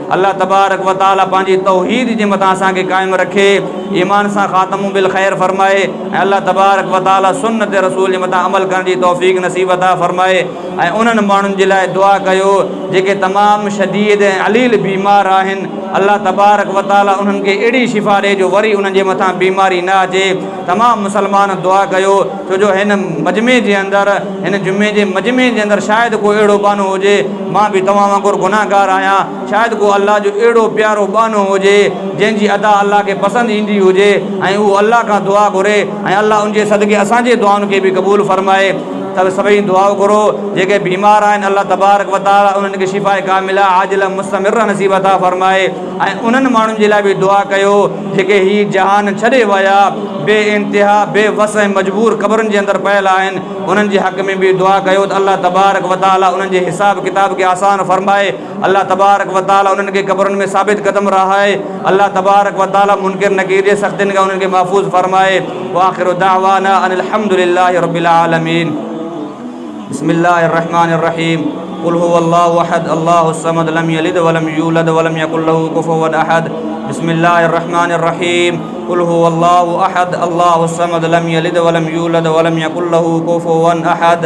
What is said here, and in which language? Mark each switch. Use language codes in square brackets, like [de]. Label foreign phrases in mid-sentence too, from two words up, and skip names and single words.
[sd] अल्लाह [ar] تبارك وتعالى [sd] पंहिंजी तौहीद जे मथां असांखे क़ाइमु रखे, ईमान सां ख़ातमु [ar] بالخير [sd] फ़रमाए ऐं अल्लाह [ar] تبارك وتعالى [sd] सुन्नत रसूल जे मथां अमल करण जी तौफ़ीक़ नसीब अता फ़रमाए। ऐं उन्हनि माण्हुनि जे लाइ दुआ कयो जेके तमामु शदीद ऐं अलील बीमार आहिनि। अल्लाह [ar] تبارك وتعالى [sd] उन्हनि खे अहिड़ी शिफ़ा ॾे जो वरी उन्हनि जे मथां बीमारी न अचे। तमामु मुसलमान दुआ कयो छो जो हिन मजमे जे अंदरि, हिन जुमे जे मजमे जे अंदरि शायदि को अहिड़ो बानो हुजे, मां बि तव्हां वांगुरु गुनाहगार आहियां, शायदि को अल्लाह जो अहिड़ो प्यारो बानो हुजे जंहिंजी अदा अल्लाह खे पसंदि ईंदी हुजे ऐं उहो अल्लाह खां दुआ घुरे ऐं अल्लाह उनजे सदके असांजे दुआउनि खे बि क़बूल फ़रमाए। त सभई दुआऊं करो जेके बीमार आहिनि अल्लाह [ar] تبارك وتعالى [sd] उन्हनि खे शिफ़ाए कामिला आजिला मुस्तमिर नसीब अता फ़रमाए। ऐं उन्हनि माण्हुनि जे लाइ बि दुआ कयो जेके हीउ जहान छॾे विया, बे इंतिहा बेवस ऐं मजबूर क़बरुनि जे अंदरि पयल आहिनि, उन्हनि जे हक़ में बि दुआ कयो त अल्लाह [ar] تبارك وتعالى [sd] उन्हनि जे हिसाब किताब खे आसान फ़रमाए। अल्लाह [ar] تبارك وتعالى [sd] उन्हनि खे क़बरुनि में साबित क़दम रहाए। अल्लाह [ar] تبارك وتعالى [sd] मुनकिर नकीर जे सख़्तियुनि खां उन्हनि खे महफ़ूज़ फ़रमाए। [ar] وآخر دعوانا أن الحمد لله رب العالمين. بسم الله الرحمن الرحيم. قل هو الله أحد الله الصمد لم يلد ولم يولد ولم يكن له كفوا أحد. بسم الله الرحمن الرحيم. قل هو الله أحد الله الصمد لم يلد ولم يولد ولم يكن له كفوا أحد.